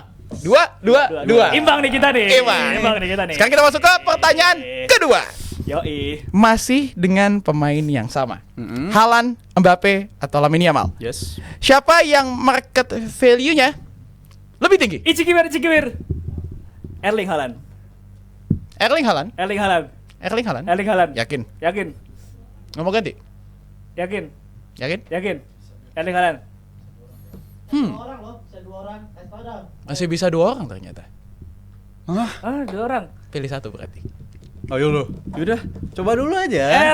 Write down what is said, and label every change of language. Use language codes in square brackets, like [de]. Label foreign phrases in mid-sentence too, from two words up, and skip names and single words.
[id] 2-2. Imbang nih kita nih. Imbang. nih kita nih. Sekarang kita masuk ke pertanyaan kedua. Yoi. Masih dengan pemain yang sama. Mm-mm. Haaland, Mbappe atau Lamine Yamal? Yes. Siapa yang [en] market value- [id] nya lebih tinggi? Icikewir. Erling Haaland. Erling Haaland. Erling Haaland. Erling Haaland. Erling Haaland. Yakin? Yakin. Nggak mau ganti? Yakin. Yakin? Yakin. Erling Haaland. Masih bisa 2 orang ternyata. Hah? 2 orang. Pilih 1 berarti. Ayo lu. Yaudah, coba dulu aja.